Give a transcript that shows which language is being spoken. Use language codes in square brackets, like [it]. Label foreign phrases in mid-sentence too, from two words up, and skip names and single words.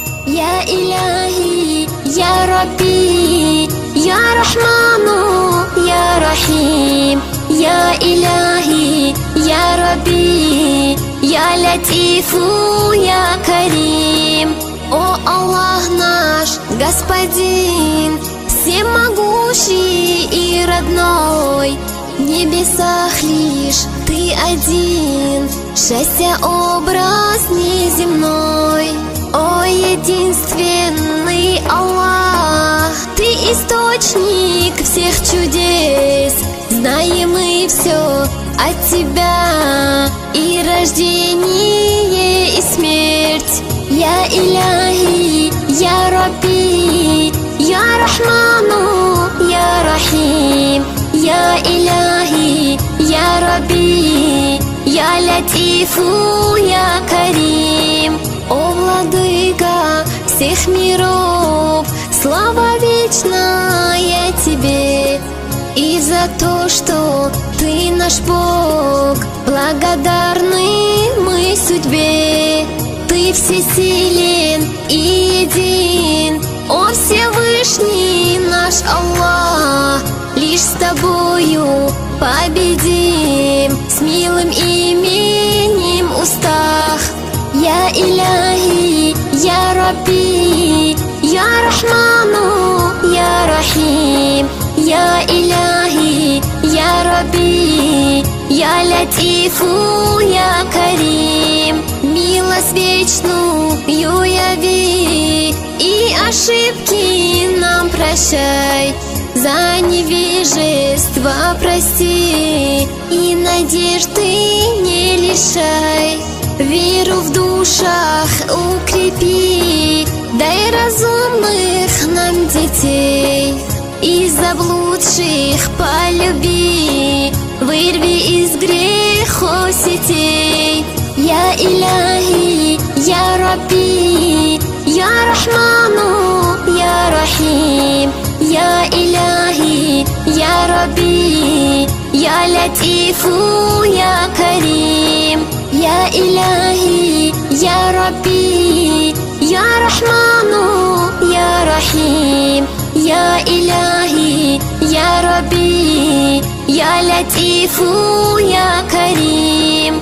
[ar] يا إلهي يا ربي يا رحمن يا رحيم يا إلهي يا ربي يا латиф يا карим. [ru] О Аллах наш, Господин, всемогущий и родной, в небесах лишь Ты один, счастья образ неземной. О единственный Аллах, Ты источник всех чудес, знаем мы все от Тебя, и рождение, и смерть. [ar] يا إلهي، يا ربي، يا رحمن، يا رحيم، يا إلهي، يا ربي، يا لطيف, يا كريم. [ru] О Владыка всех миров, слава вечная Тебе, и за то, что Ты наш Бог, благодарны мы судьбе. Ты всесилен и един, о Всевышний наш Аллах, лишь с Тобою победим, с милым именем в устах. [ar] يا إلهي، يا ربي، يا رحمن، يا رحيم، يا إلهي، يا ربي، يا لطيف, يا كريم. [ru] Милость вечную яви, и ошибки нам прощай, за невежество прости, и надежды не лишай. Веру в душах укрепи, дай разумных нам детей, и заблудших полюби, вырви из грехов сетей. [ar] يا إلهي، يا ربي، يا رحمن، يا رحيم، يا إلهي، يا ربي، يا لطيف، يا كريم. يا إلهي، يا ربي، يا رحمن، يا رحيم، يا إلهي، يا ربي، يا لطيف، يا كريم.